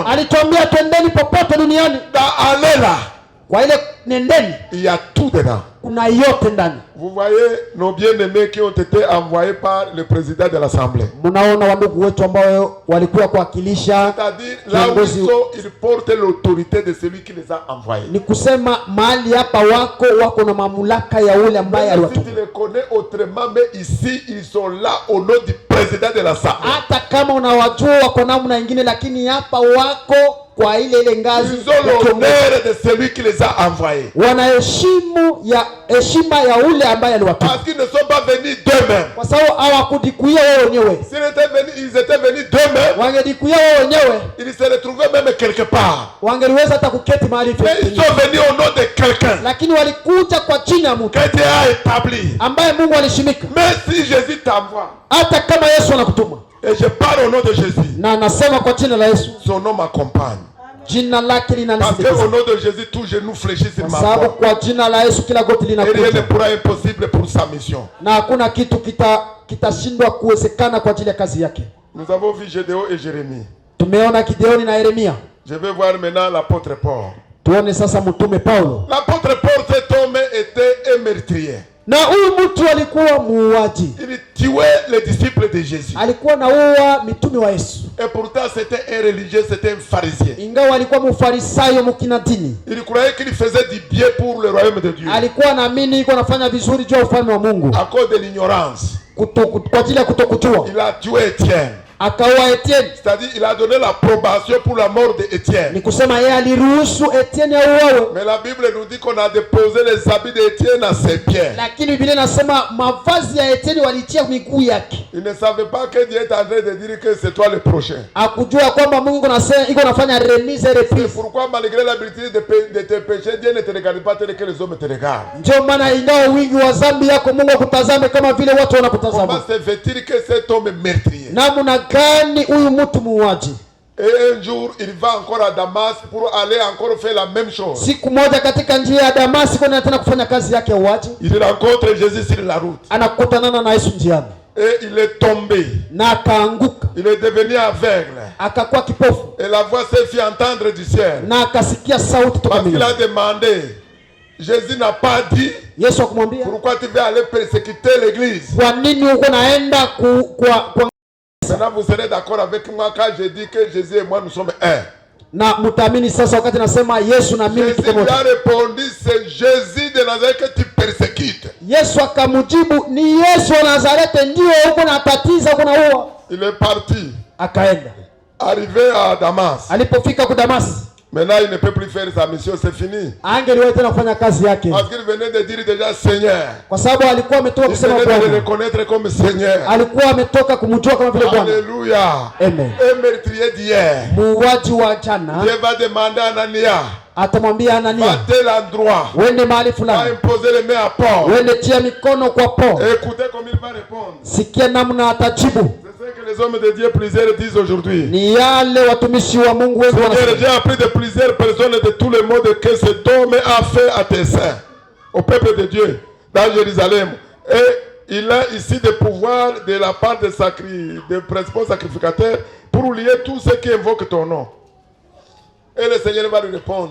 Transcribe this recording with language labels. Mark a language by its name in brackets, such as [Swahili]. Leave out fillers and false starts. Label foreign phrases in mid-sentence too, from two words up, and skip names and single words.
[Swahili] Alituambia twendeni popote duniani. [French] Dans aller là. [Swahili] Kwa ile nendeni. [French] Il y a tout dedans. [Swahili] Kuna yote ndani. [French] Vous voyez nos bien-aimés qui ont été envoyés par le président de l'Assemblée. [Swahili] Munaona wandugu wetu ambao walikuwa kuwakilisha. [French] C'est-à-dire là où ils sont, ils portent l'autorité de celui qui les a envoyés. [Swahili] Ni kusema mahali hapa wako na mamlaka ya ule ambaye aliwatuma. [French] Si tu les connais autrement, mais ici ils sont là au nom du président de l'Assemblée. [Swahili] Hata kama unawajua wako namna nyingine, lakini hapa wako kwa ile ngazi. [French] Ils ont l'honneur de celui qui les a envoyés. [Swahili] Wana heshima ya ule ambaye aliwatuma. [French] Parce qu'ils ne sont pas venus d'eux-mêmes. [Swahili] Kwa sababu hawakujikuia wao wenyewe. [French] S'ils étaient venus d'eux-mêmes, [Swahili] wangejikuia wao wenyewe, [French] ils se retrouvaient même quelque part. [Swahili] Wangeliweza hata kuketi mahali fulani. [French] Mais ils sont venus au nom de quelqu'un. [Swahili] Lakini walikuja kwa jina ya mtu. [French] Que Dieu a établi. [Swahili] Ambaye Mungu alishimika. [French] Mais si Jésus t'envoie. [Swahili] Hata kama Yesu anakutuma. [French] Et je parle au nom de Jésus. [Swahili] Na nasema kwa jina la Yesu. [French] Son nom m'accompagne. [Swahili] Jina lake linanisindikiza. [French] Parce qu'au nom de Jésus, tout genou fléchit sur ma foi. [Swahili] Kwa jina la Yesu kila goti linakuja. [French] Et rien ne pourra impossible pour sa mission. [Swahili] Na hakuna kitu kitashindwa kuwezekana kwa ajili ya kazi yake. [French] Nous avons vu Gédéon et Jérémie. [Swahili] Tumeona Gideoni na Yeremia. [French] Je vais voir maintenant l'apôtre Paul. [Swahili] Tuone sasa mtume Paulo. [French] L'apôtre Paul, cet homme était un meurtrier. [Swahili] Na huyu mtu alikuwa muuaji. [French] Il tuait les disciples de Jésus. [Swahili] Alikuwa naua mitume wa Yesu. [French] Et pourtant c'était un religieux, c'était un pharisien. [Swahili] Ingawa alikuwa mfarisayo mkina dini. [French] Il croyait qu'il faisait du bien pour le royaume de Dieu. [Swahili] Alikuwa anaamini yuko anafanya vizuri juu ya ufalme wa Mungu. [French] À cause de l'ignorance. [Swahili] Kwa ajili ya kutokujua. [French] Il a tué Étienne. [Swahili] Akaua Etienne. [French] C'est-à-dire il a donné l'approbation pour la mort d'Étienne. [Swahili] Ni kusema yeye aliruhusu Etienne auawe. [French] Mais la Bible nous dit qu'on a déposé les habits d'Étienne à ses pieds. [Swahili] Lakini Biblia inasema mavazi ya Etienne walitia miguu yake. [French] Il ne savait pas que Dieu est en train de dire que c'est toi le prochain. [Swahili] Akujua kwamba Mungu iko nafanya [French] remise et reprise. C'est pourquoi malgré l'habitude de te pécher, Dieu ne te regarde pas tel que les hommes te regardent. [Swahili] Ndio maana ingawa wingi wa dhambi yako Mungu akutazame kama vile watu wanakutazama. [French] Comment se fait-il que cet homme est meurtrier? [Swahili] Namna gani huyu mtu muuaji? [French] Et un jour, il va encore à Damas pour aller encore faire la même chose. [Swahili] Siku moja katika njia ya Damasiko na tena kufanya kazi yake ya uaji. [French] Il rencontre Jésus sur la route. [Swahili] Anakutana na Yesu njiani. [French] Et il est tombé. [Swahili] Na akaanguka. [French] Il est devenu aveugle. [Swahili] Akakuwa kipofu. [French] Et la voix s'est fait entendre du ciel. [Swahili] Na akasikia sauti toka mbinguni. [French] Parce qu'il a demandé. Jésus n'a pas dit. [Swahili] Yesu akamwambia, [French] pourquoi tu veux aller persécuter l'église? [Swahili] Kwa nini uko naenda kwa [French] Maintenant vous serez d'accord avec moi quand je dis que Jésus et moi nous sommes un. [Swahili] Na mtaamini sasa wakati nasema Yesu na mimi tuko moja. [French] Jésus lui a répondu, c'est Jésus de Nazareth que tu persécutes. [Swahili] Yesu akamjibu, ni Yesu wa Nazareti ndio uko natatiza uko naua. [French] Il est parti. [Swahili] Akaenda. [French] Arrivé à Damas. [Swahili] Alipofika ku Damas. [French] Maintenant il ne peut plus faire sa mission, c'est fini. [Swahili] Angeliwahi tena kufanya kazi yake. [French] Parce qu'il venait de dire déjà Seigneur. [Swahili] Kwa sababu alikuwa ametoka kusema Bwana. [French] Il venait de le reconnaître comme Seigneur. [Swahili] Alikuwa ametoka kumjua kama vile Bwana. Alléluia. Amen. [French] Un meurtrier d'hier. [Swahili] Muuaji wa jana. [French] Dieu va demander à Anania. [Swahili] Atamwambia Anania. [French] Va tel endroit. [Swahili] Wende mahali fulani. [French] Va imposer les mains à Paul. [Swahili] Wende tia mikono kwa Paul. [French] Écoutez comme il va répondre. [Swahili] Sikia namna atajibu. [French] Que les hommes de Dieu plusieurs disent aujourd'hui. [Swahili] Ni yale watumishi wa Mungu wengi wanasema. [French] J'ai appris de plusieurs personnes de tout le monde que cet homme a fait à tes saints, au peuple de Dieu, dans Jérusalem. Et il a ici des pouvoirs de la part des principaux sacrificateurs pour lier tous ceux qui invoquent ton nom. Et le Seigneur va lui répondre.